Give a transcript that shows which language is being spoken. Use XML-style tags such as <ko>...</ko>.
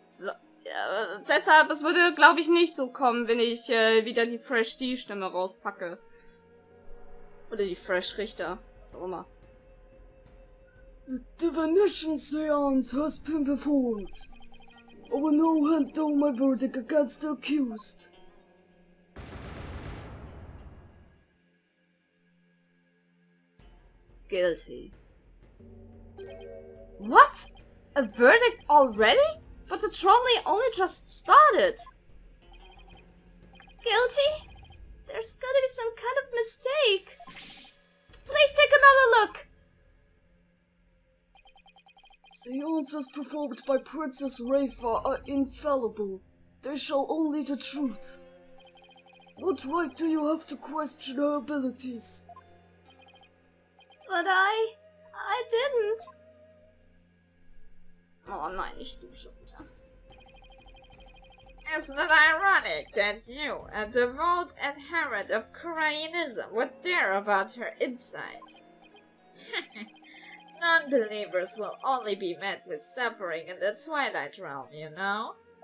<de>So, deshalb, es würde, glaube ich, nicht so kommen, wenn ich wieder die Fresh-D-Stimme rauspacke. Oder die Fresh-Richter, was auch immer.</de> <en>The divination seance has been performed. I will now hand down my verdict against the accused. Guilty. What? A verdict already? But the trolley only just started. Guilty? There's gotta be some kind of mistake. Please take another look. Seances performed by Princess Rafa are infallible. They show only the truth. What right do you have to question her abilities? But I didn't.</en> <de>Oh nein, nicht du schon wieder.</de> <en>Isn't it ironic that you, a devout adherent of Koreanism, would dare about her insight? Non-believers will only be met with suffering in the Twilight Realm, you know?</en>